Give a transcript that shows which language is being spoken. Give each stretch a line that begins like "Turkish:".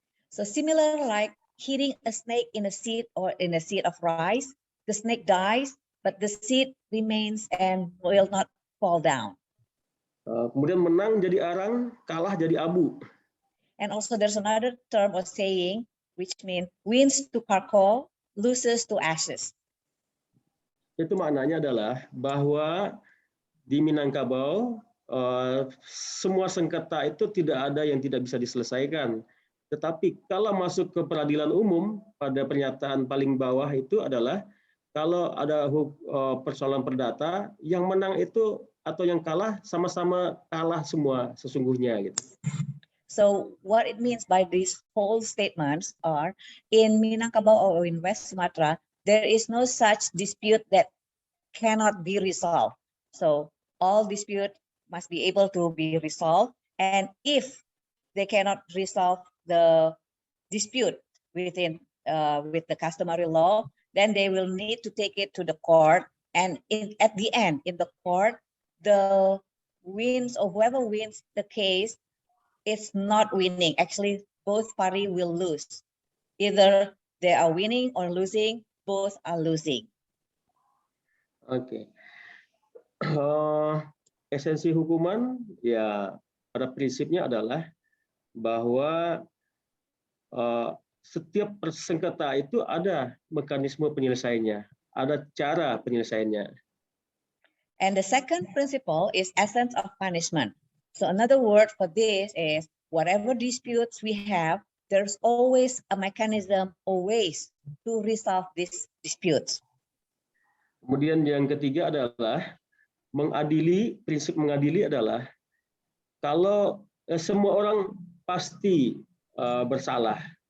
English: So similar like hitting a snake in a seed or in a seed of rice, the snake dies, but the seed remains and will not fall down.
Indonesian: Kemudian menang jadi arang, kalah jadi abu.
English: And also there's another term or saying which means wins to charcoal, loses to ashes.
Indonesian: Itu maknanya adalah bahwa di Minangkabau semua sengketa itu tidak ada yang tidak bisa diselesaikan. Tetapi kalau masuk ke peradilan umum, pada pernyataan paling bawah itu adalah kalau ada persoalan perdata, yang menang itu atau yang kalah sama-sama kalah semua sesungguhnya gitu.
English: So what it means by these whole statements are in Minangkabau or in West Sumatra, there is no such dispute that cannot be resolved. So all dispute must be able to be resolved, and if they cannot resolve the dispute within with the customary law, then they will need to take it to the court, and at the end in the court, the wins or whoever wins the case is not winning. Actually, both party will lose. Either they are winning or losing, both are losing.
Indonesian: Oke. Esensi hukuman ya pada prinsipnya adalah bahwa setiap sengketa itu ada mekanisme penyelesaiannya, ada cara penyelesaiannya.
English: And the second principle is essence of punishment. So another word for this is whatever disputes we have, there's always a mechanism or ways to resolve these disputes.
Indonesian: Kemudian yang ketiga adalah mengadili, prinsip mengadili adalah kalau semua orang pasti bersalah.